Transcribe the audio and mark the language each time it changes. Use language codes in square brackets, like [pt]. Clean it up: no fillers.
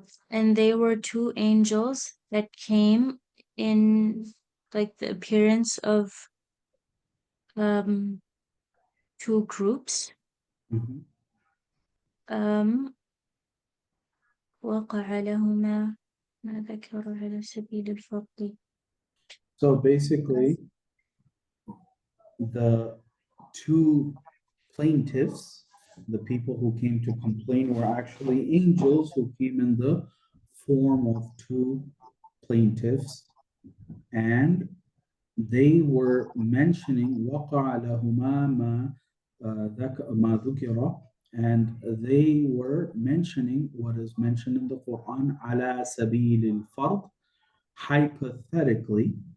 [en] And they were two angels that came in like the appearance of two groups. [ar] وقع لهما ما ذكروا على سبيل الفضل. [en] So basically, the two plaintiffs, the people who came to complain, were actually angels who came in the form of two plaintiffs, and they were mentioning [ar] وقع لهما ما ذكر, [en] and they were mentioning what is mentioned in the Quran [ar] على سبيل الفرض, [en] hypothetically.